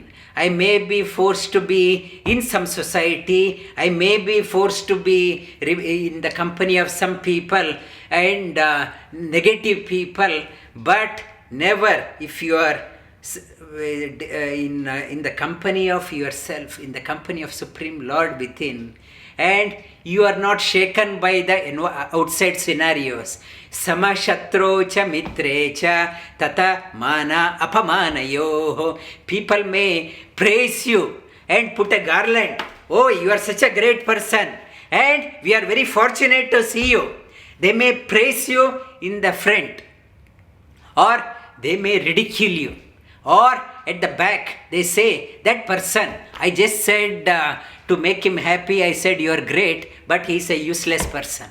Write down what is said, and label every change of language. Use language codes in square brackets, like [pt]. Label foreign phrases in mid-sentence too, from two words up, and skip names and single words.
[en] I may be forced to be in some society, I may be forced to be in the company of some people and negative people, but never if you are in the company of yourself, in the company of Supreme Lord within, and you are not shaken by the outside scenarios. [sa] Samashatro cha mitre cha tata mana apamanayoh. [en] People may praise you and put a garland. Oh, you are such a great person, and we are very fortunate to see you. They may praise you in the front, or they may ridicule you, or at the back they say, that person, I just said to make him happy, I said you are great, but he is a useless person.